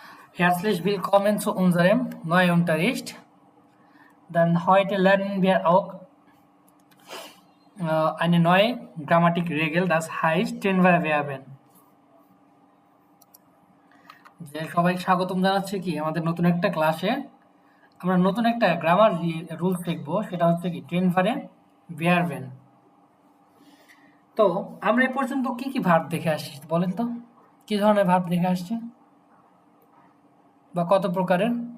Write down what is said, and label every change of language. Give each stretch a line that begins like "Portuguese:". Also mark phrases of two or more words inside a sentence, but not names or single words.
German: Herzlich willkommen zu unserem neuen Unterricht. Dann heute lernen wir auch eine neue Grammatikregel, das heißt Tenvar Verben.
Bangla: যে সবাইকে স্বাগতম জানাচ্ছি কি আমাদের নতুন একটা ক্লাসে আমরা নতুন একটা গ্রামার রুল শিখবো, সেটা হচ্ছে কি
German: trennbare Verben.
Bangla: তো আমরা এই পর্যন্ত কি কি ভার্ব দেখে আসছি বলেন তো, কি ধরনের ভার্ব দেখে আসছি বা কত প্রকারের?